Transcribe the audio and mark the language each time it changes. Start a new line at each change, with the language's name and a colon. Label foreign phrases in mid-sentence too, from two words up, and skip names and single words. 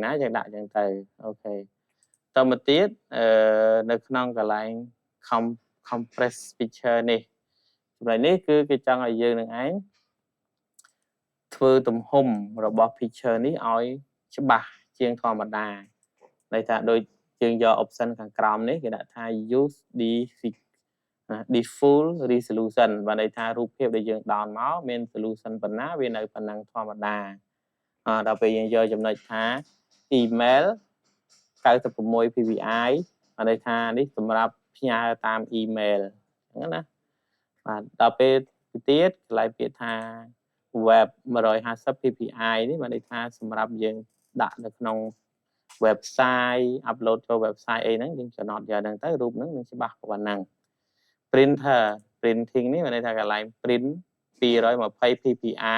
Khmer: ណាយើងដាក់ចឹងទៅអូខេតមកទៀតនៅក្នុងកន្លែង
English: compress picture
Khmer: នេះចំណុចនេះគឺគេចង់ឲ្យយើងនឹងឯងធ្វើទំហំរបស់ picture នេះ ឲ្យច្បាស់ជាងធម្មតាន័យថាដូចយើងយក option ខាងក្រោមនេះគេដាក់ថា
English: use the full resolution
Khmer: បានន័យថា រូបភាពដែលយើង down មកមាន solution ប៉ុណ្ណាវានៅប៉ុណ្ណឹងធម្មតាដល់ពេលយើងយកចំណុច ថា email 96 ppi បានន័យថានេះសម្រាប់ផ្ញើតាម email ហ្នឹងណាបាទដល់ពេលទៀតកន្លែងពាក្យថា web 150 ppi នេះបានន័យថាសម្រាប់យើងដាក់នៅក្នុង website upload ចូល website អីហ្នឹងយើងចំណត់យកហ្នឹងទៅរូបហ្នឹងនឹងច្បាស់ប៉ុណ្ណឹង printing នេះមានន័យថាកន្លែង print 220 ppi